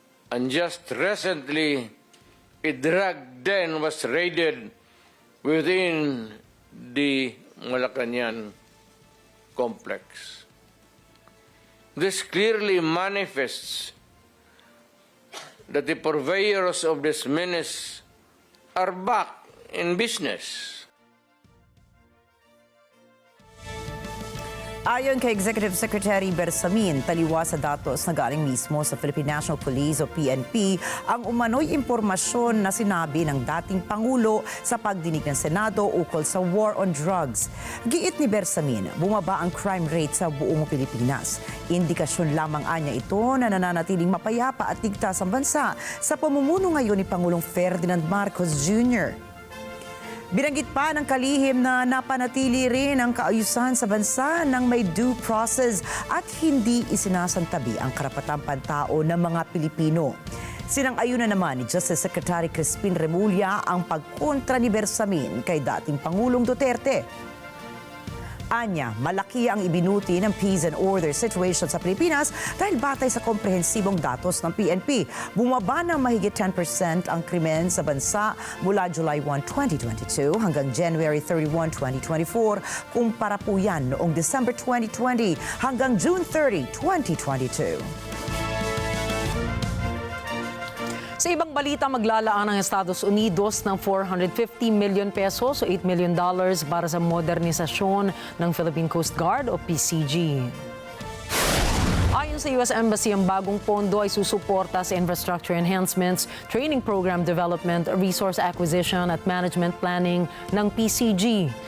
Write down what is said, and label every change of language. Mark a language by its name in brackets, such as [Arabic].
[English] And just recently, a drug den was raided within the Malacañang complex. This clearly manifests that the purveyors of this menace are back in business. [Filipino] Ayon kay Executive Secretary Bersamin, taliwa sa datos na galing mismo sa Philippine National Police o PNP ang umano'y impormasyon na sinabi ng dating Pangulo sa pagdinig ng Senado ukol sa war on drugs. Giit ni Bersamin, bumaba ang crime rate sa buong Pilipinas. Indikasyon lamang anya ito na nananatiling mapayapa at ligtas ang bansa sa pamumuno ngayon ni Pangulong Ferdinand Marcos Jr. Binanggit pa ng kalihim na napanatili rin ang kaayusan sa bansa ng may due process at hindi isinasantabi ang karapatang pantao ng mga Pilipino. Sinang-ayunan naman ni Justice Secretary Crispin Remulla ang pagkontra ni Bersamin kay dating Pangulong Duterte. Anya, malaki ang ibinuti ng peace and order situation sa Pilipinas dahil batay sa komprehensibong datos ng PNP. Bumaba ng mahigit 10% ang krimen sa bansa mula July 1, 2022 hanggang January 31, 2024 kumpara po yan noong December 2020 hanggang June 30, 2022. Sa ibang balita, maglalaan ang Estados Unidos ng 450 million pesos o $8 million para sa modernisasyon ng Philippine Coast Guard o PCG. Ayon sa US Embassy, ang bagong pondo ay susuporta sa infrastructure enhancements, training program development, resource acquisition at management planning ng PCG.